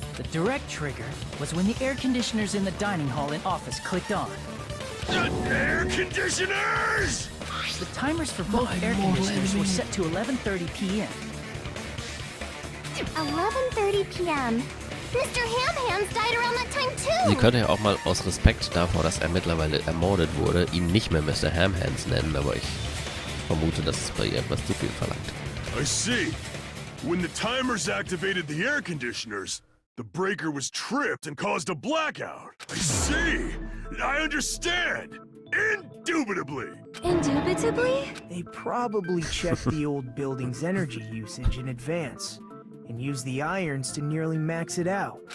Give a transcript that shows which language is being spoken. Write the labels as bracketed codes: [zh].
[en] The direct trigger was when the air conditioners in the dining hall and office clicked on. The air conditioners! The timers for both air conditioners were set to 11:30 p.m. 11:30 p.m. Mr. Ham-Hands died around that time too! [de] Sie könnte ja auch mal aus Respekt davor, dass er mittlerweile ermordet wurde, ihn nicht mehr Mr. Ham-Hands nennen, aber ich vermute, dass es bei ihr etwas zu viel verlangt. [en] I see. When the timers activated the air conditioners, the breaker was tripped and caused a blackout. I see. I understand. Indubitably. Indubitably? They probably checked the old building's energy usage in advance and used the irons to nearly max it out.